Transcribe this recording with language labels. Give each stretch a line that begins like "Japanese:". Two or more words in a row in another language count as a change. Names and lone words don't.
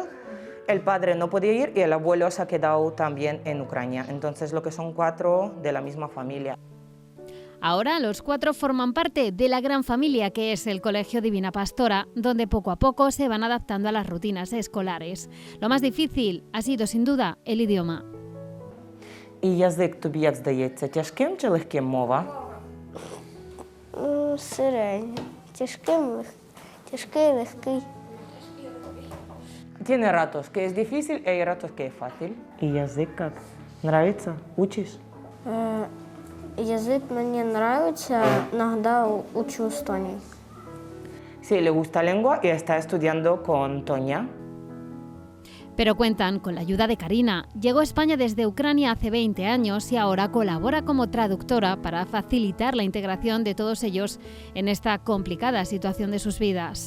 Spanish: El padre no podía ir y el abuelo se ha quedado también en Ucrania. Entonces lo que son 4 de la misma familia. Ahora los 4 forman parte de la gran familia que es el Colegio Divina Pastora, donde poco a poco se van adaptando a las rutinas escolares. Lo más difícil ha sido sin duda el idioma.
Ukrainian: І язик тобі як здається, тяжким чи легким мова? Середньо. Тяжкий, легкий.
Spanish: Tiene ratos que es difícil y hay ratos que es fácil.
Russian: ¿Y язик как? Нравится? ¿Учишь?
Ukrainian: Язик мені подобається, іноді учу з Тонією.
Spanish: Sí, le gusta lengua y está estudiando con Toña. Pero cuentan con la ayuda de Karina. Llegó a España desde Ucrania hace 20 años y ahora colabora como traductora para facilitar la integración de todos ellos en esta complicada situación de sus vidas.